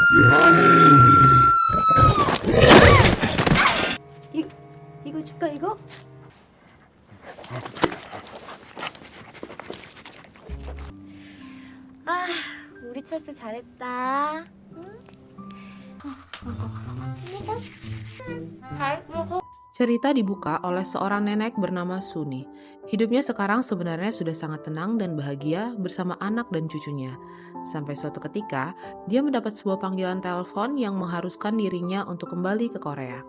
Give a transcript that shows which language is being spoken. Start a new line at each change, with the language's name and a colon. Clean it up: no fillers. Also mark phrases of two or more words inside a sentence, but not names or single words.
Korean: 이, 이거 줄까 이거? 아, 우리 철수 잘했다.
Indonesian: Cerita dibuka oleh seorang nenek bernama Suni. Hidupnya sekarang sebenarnya sudah sangat tenang dan bahagia bersama anak dan cucunya. Sampai suatu ketika, dia mendapat sebuah panggilan telepon yang mengharuskan dirinya untuk kembali ke Korea.